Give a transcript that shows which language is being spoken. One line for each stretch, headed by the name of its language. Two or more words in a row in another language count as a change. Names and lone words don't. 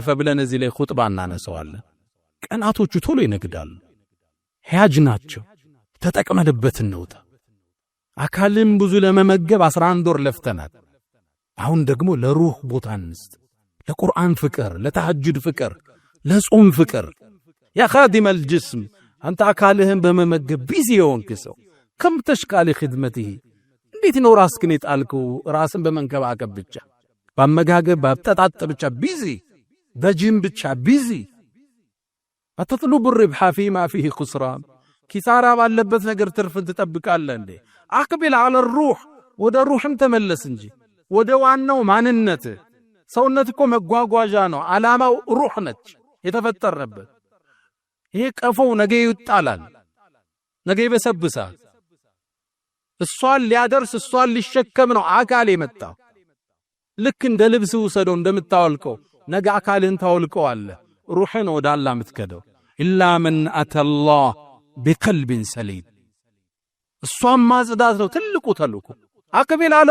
Amharic: ብለን እዚህ ላይ ኹጥባ እናነሳዋለን። ቀናቶቹ ቶሎ ይነግዳሉ። ሕያጅ ናቸው። ተጠቅመንበት እንውጣ። አካልን ብዙ ለመመገብ 11 ወር ለፍተናል። አሁን ደግሞ ለሩህ ቦታ እንስጥ። ለቁርአን ፍቅር፣ ለተሐጁድ ፍቅር፣ ለጾም ፍቅር።
Arabic: يا خادم الجسم
Amharic: አንተ አካልህን በመመገብ ቢዚ የሆንክ ሰው
Arabic: كم تشقى
Amharic: ኺድመትህ እንዴት ነው ራስህን የጣልከው? ራስን በመንከባከብ ብቻ፣ በአመጋገብ በአጠጣጥ ብቻ ቢዚ፣ በጂም ብቻ ቢዚ።
Arabic: أتطلب الربح فيما فيه خسران
Amharic: ኪሳራ ባለበት ነገር ትርፍን ትጠብቃለህ እንዴ?
Arabic: أقبل على الروح
Amharic: ወደ ሩህም ተመለስ እንጂ ወደ ዋናው ማንነት። ሰውነት እኮ መጓጓዣ ነው። ዓላማው ሩህ ነች የተፈጠረበት። ይሄ ቀፎው ነገ ይጣላል፣ ነገ ይበሰብሳል። እሷን ሊያደርስ እሷን ሊሸከም ነው አካል የመጣው። ልክ እንደ ልብስ ውሰደው እንደምታወልቀው ነገ አካልን ታወልቀዋለህ። ሩህን ወደ አላህ የምትከደው
Arabic: إلا من أتى الله بقلب سليم።
Amharic: እሷን ማጽዳት ነው ትልቁ ተልእኮ። አቅቢል አለ